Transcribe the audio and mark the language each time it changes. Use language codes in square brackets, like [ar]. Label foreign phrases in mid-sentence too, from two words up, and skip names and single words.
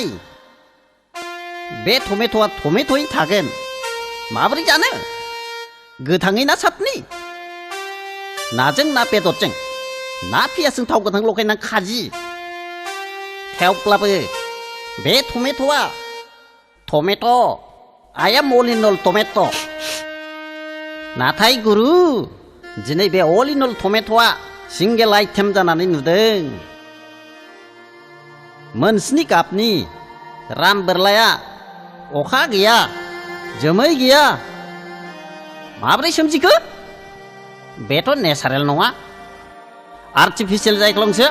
[brx] बे टमेट'आ टमेट'यै थागोन। माबोरै जानो? गोथाङै ना सातनि? नाजों ना बेदरजों? ना पियासजों थाव गोथां लगायना खाजि? थेवब्लाबो बे टमेट'आ टमेट'। [en] I am all in all [brx] टमेट'। नाथाय गुरु, दिनै बे [en] all in all [brx] टमेट'आ सिंगेल आइटेम जानानै नुदों। मोनस्नि गाबनि राम बोरलाया अखा गैया जोमै गैया माब्रै सोमजिखो बेथ' नेचारेल नङा आर्टिफिसियेल जायख्लंसो